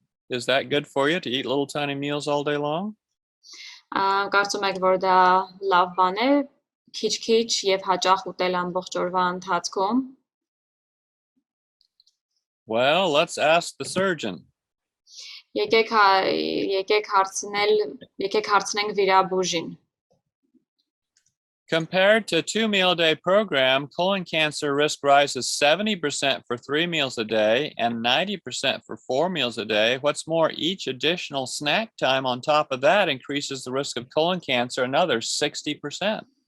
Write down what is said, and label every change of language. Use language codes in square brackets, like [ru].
[en] Is that good for you to eat little tiny meals all day long? [hy] Կարծում եք, որ դա լավ բան է, քիչ-քիչ եւ հաճախ ուտել ամբողջ օրվա ընթացքում։ [en] Well, let's ask the surgeon. [hy] Եկեք հարցնենք վիրաբույժին։ [en] Compared to a 2-meal-a-day program, colon cancer risk rises 70% for 3 meals a day and 90% for 4 meals a day. What's more, each additional snack time on top of that increases the risk of colon cancer another 60%.